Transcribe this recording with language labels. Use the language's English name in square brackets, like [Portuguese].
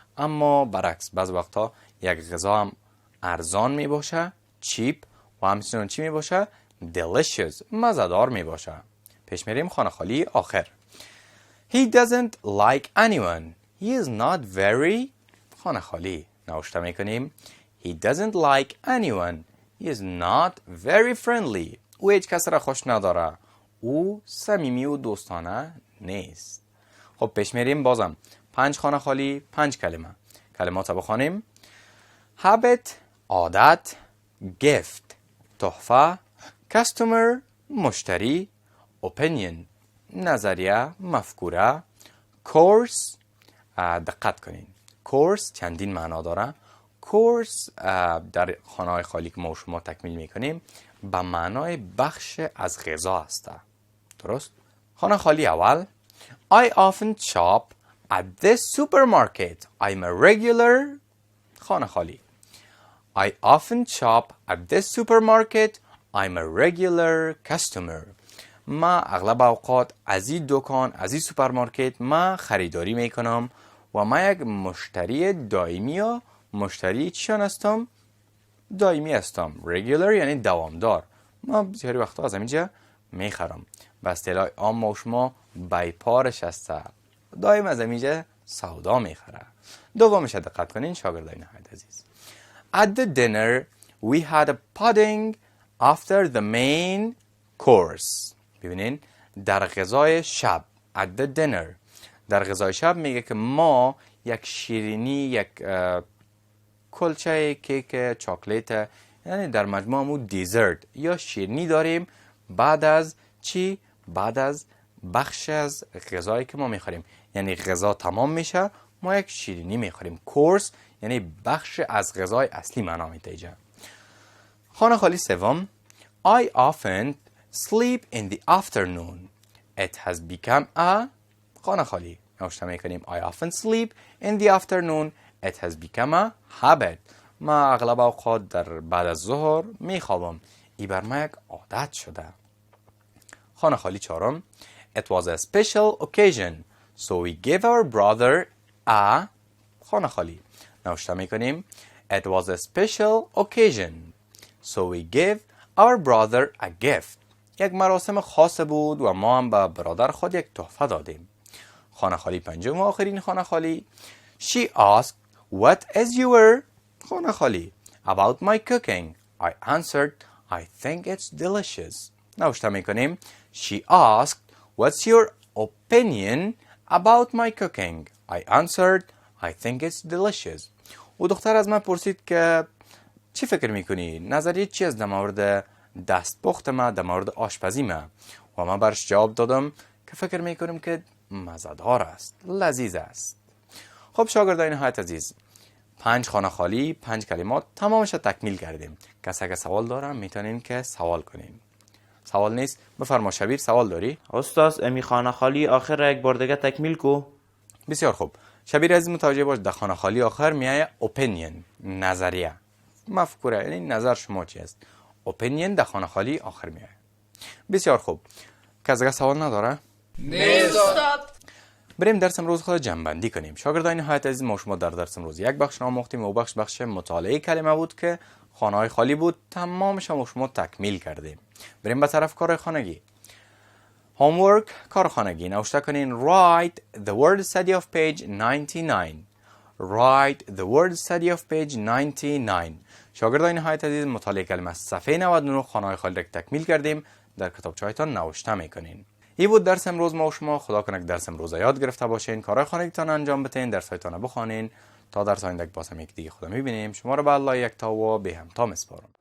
[Persian] اما برعکس بعضی وقتا یک غذا هم ارزان می باشه، چیپ، و همچنین چی می باشه؟ delicious، مزه‌دار می باشه. پیش میریم خانه خالی آخر. [English] He doesn't like anyone. He is not very [Persian] خانه خالی نوشته میکنیم [English] He doesn't like anyone. He is not very friendly. [Persian] او هیچ کس را خوش نداره. او صمیمی و دوستانه نیست. خب پیش میریم بازم 5 خانه خالی 5 کلمه. کلمات رو بخوانیم. habit عادت، gift تحفه، customer مشتری، opinion نظریه مفکوره، course دقت کنین course چندین معنا داره. course در خانه خالی که ما شما تکمیل میکنیم به معنای بخش از غذا است. درست؟ خانه خالی اول [English] I often shop at this supermarket. I'm a regular [Persian] خانه خالی [English] I often shop at this supermarket. I'm a regular customer. [Persian] ما اغلب اوقات از این دکان از این سوپرمارکت ما خریداری میکنم و ما یک مشتری دائمی یا مشتری چیان هستم؟ دائمی هستم. regular یعنی دوامدار. ما بسیاری وقتا از اینجا میخرم. به اصطلاح عام ما شما بیپارش هسته. دائم از اینجا سودا میخره. دومش دقت کنین شاگردای نهایت عزیز. [English] At the dinner we had a pudding after the main course. [Persian] ببینین در غذای شب [English] at the dinner [Persian] در غذای شب میگه که ما یک شیرینی یک کلچه کیک چاکلیت یعنی در مجموع دیزرت یا شیرینی داریم بعد از چی؟ بعد از بخش از غذایی که ما میخوریم. یعنی غذا تمام میشه ما یک شیرینی میخوریم. کورس یعنی بخش از غذای اصلی معنا میده. خانه خالی سوم [English] I often sleep in the afternoon. It has become a [Persian] خانه خالی نوشته میکنیم [English] I often sleep in the afternoon. It has become a habit. [Persian] ما اغلب اوقات در بعد از ظهر میخوابم. ای بر ما یک عادت شده. خانه خالی چهارم [English] It was a special occasion. So we gave our brother a [Persian] خانه خالی نوشته میکنیم [English] It was a special occasion. So we gave our brother a gift. [Persian] یک مراسم خاص بود و ما هم به برادر خود یک تحفه دادیم. خانه خالی پنجم و آخرین خانه خالی [English] She asked what is your [Persian] خانه خالی [English] about my cooking. I answered I think it's delicious. [Persian] نوشته میکنیم [English] She asked what's your opinion about my cooking. I answered I think it's delicious. [Persian] و دختر از من پرسید که چی فکر میکنی؟ نظریه چی از در مورد دستپخت ما در مورد آشپزی ما؟ و من برش جواب دادم که فکر میکنم که مزه‌دار است، لذیذ است. خب شاگردان نهایت عزیز 5 خانه خالی 5 کلمات تمامش تکمیل کردیم. کسی که سوال دارم میتونین که سوال کنین. سوال نیست. بفرما شبیر، سوال داری؟ استاد امی خانه خالی آخر یک بار دیگه تکمیل کو. بسیار خوب. شبیر عزیز متوجه باش در خانه خالی آخر میایه opinion، نظریه، مفکوره، یعنی نظر شما چی است. opinion در خانه خالی آخر میایه. بسیار خوب. کسی دیگه سوال نداره؟ نه استاد. بریم درس امروز خود جمع‌بندی کنیم. شاگردان نهایت عزیز، ما شما در درس امروز یک بخش آموختیم و بخش مطالعه کلمه بود که خانه‌های خالی بود. تمامش ما شما تکمیل کردیم. بریم به طرف کار خانگی. homework، کار خانگی. نوشته کنین [English] write the word study of page 99. write the word study of page 99. [Persian] شاگردان نهایت عزیز، مطالعه کلمه صفحه 99 خانه‌های خالی را تکمیل کردیم. در کتابچه‌هایتان نوشته میکنین. این بود درس امروز ما و شما. خدا کنه که درس امروز یاد گرفته باشین، کارهای خانگیتان انجام بدین، درس‌هایتان بخوانین. تا درس آینده باز هم یک دیگه خدا میبینیم. شما رو به الله یکتا و به همتا میسپارم.